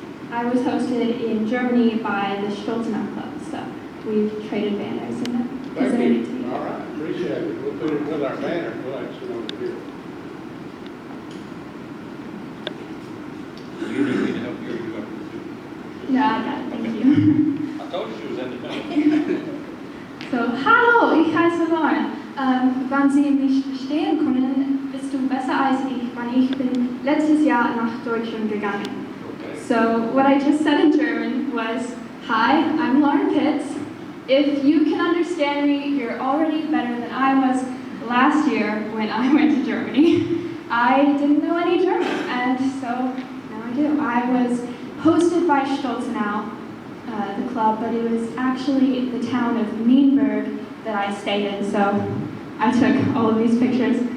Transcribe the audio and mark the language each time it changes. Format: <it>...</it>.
<en>I was hosted in Germany by the Stolzenau Club, so we've traded banners and presented it to you. All right, appreciate it. We'll put it with our banner collection over here. You need me to help you or you have to? No, I got it. Thank you. I told you she was independent.</en> <de>So, hallo, ich heiße Lauren. Wenn Sie mich verstehen können, bist du besser als ich, weil ich bin letztes Jahr nach Deutschland gegangen.</de> <en>Okay. So, what I just said in German was, hi, I'm Lauren Pitts. If you can understand me, you're already better than I was last year when I went to Germany. I didn't know any German, and so now I do. I was hosted by Stolzenau, the club, but it was actually the town of Nienburg that I stayed in, so I took all of these pictures.</en>